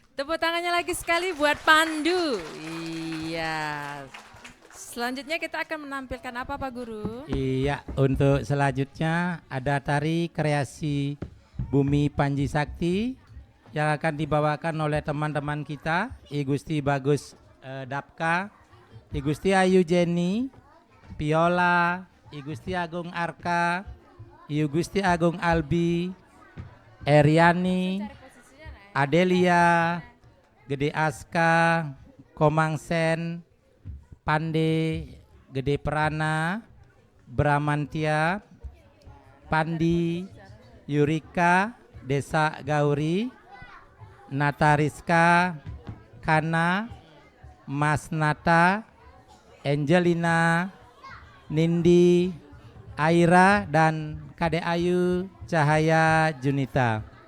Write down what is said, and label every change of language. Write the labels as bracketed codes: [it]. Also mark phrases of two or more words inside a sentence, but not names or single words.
[id] Tepuk tangannya lagi sekali buat Pandu. Iya. Selanjutnya kita akan menampilkan apa Pak Guru? Iya, untuk selanjutnya ada tari kreasi Bumi Panji Sakti yang akan dibawakan oleh teman-teman kita, I Gusti Bagus Dapka, I Gusti Ayu Jenny, Piola, I Gusti Agung Arka, I Gusti Agung Albi, Eriani, Adelia, Gede Aska, Komang Sen, Pande, Gede Perana, Bramantia, Pandi, Yurika, Desa Gauri, Natariska, Kana, Mas Nata, Angelina, Nindi, Aira, dan Kade Ayu Cahaya Junita.